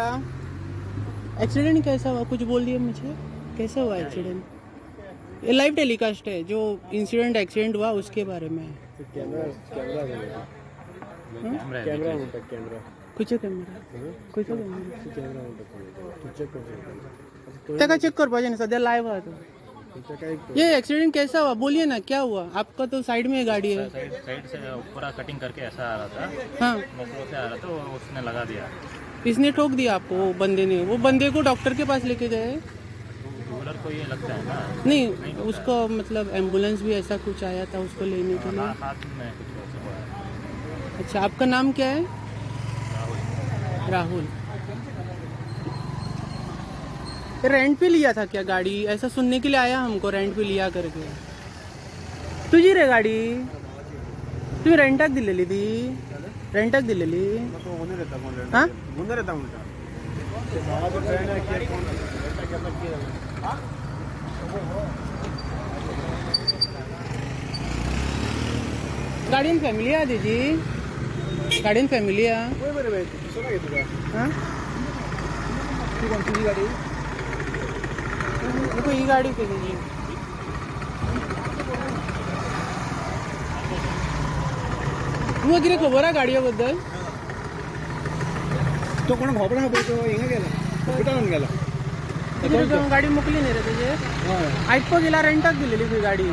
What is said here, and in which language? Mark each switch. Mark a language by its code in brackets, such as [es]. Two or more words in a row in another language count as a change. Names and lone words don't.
[hi] एक्सीडेंट कैसा हुआ कुछ बोल दिया मुझे, कैसा हुआ एक्सीडेंट? ये [en] live telecast [hi] है जो [en] incident accident [hi] हुआ उसके बारे में। [kok] कैमरा कुछ कैमरा चेक करपाचे न्ही सध्या लाइव आहा तो। [hi] ये एक्सीडेंट कैसा हुआ बोलिए ना, क्या हुआ? आपका तो साइड में गाड़ी है। साइड से पूरा कटिंग करके ऐसा आ रहा था। हाँ मोटरो से आ रहा था, उसने लगा दिया। इसने ठोक दिया आपको? वो बंदे ने, वो बंदे को डॉक्टर के पास लेके गए? डॉलर को ये लगता है ना? नहीं उसको मतलब एम्बुलेंस भी ऐसा कुछ आया था उसको लेने के लिए? हाथ में कुछ हुआ। अच्छा आपका नाम क्या है? राहुल। रेंट पे लिया था क्या गाड़ी? ऐसा सुनने के लिए आया हमको, रेंट पे लिया करके। [kok] तुझी रे गाडी? तुम्ही रेंटाक दिलेली ती? रेंटाक दिलेली? हां गाडीन फॅमिली आहा तेजी? गाडीन फॅमिली आहा? हां ती कोणती गाडी? [hi] देखो ये गाड़ी पे जी [kok] तुमकां कितें खबर आहा गाडये बद्दल? तो कोण खबर ना तो हिंगा गेला हॉस्पिटलान गेला कितें गाडी मोकली न्ही रे तेजे? आयकपाक गेला रेंटाक दिलेली खंय गाडी?